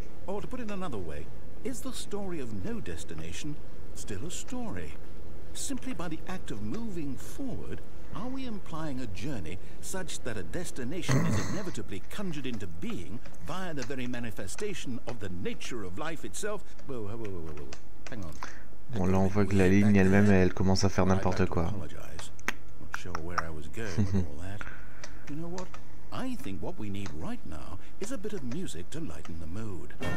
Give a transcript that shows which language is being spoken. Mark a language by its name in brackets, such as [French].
[English] Or to put it another way, is the story of no destination still a story? Simply by the act of moving forward, are we implying a journey such that a destination is inevitably conjured into being via the very manifestation of the nature of life itself? Whoa. Hang on. [French] Bon, là, on voit que la ligne elle-même, elle commence à faire n'importe quoi. [English] Not sure where I was going with all that. You know what? I think what we need right now is a bit of music to lighten the mood.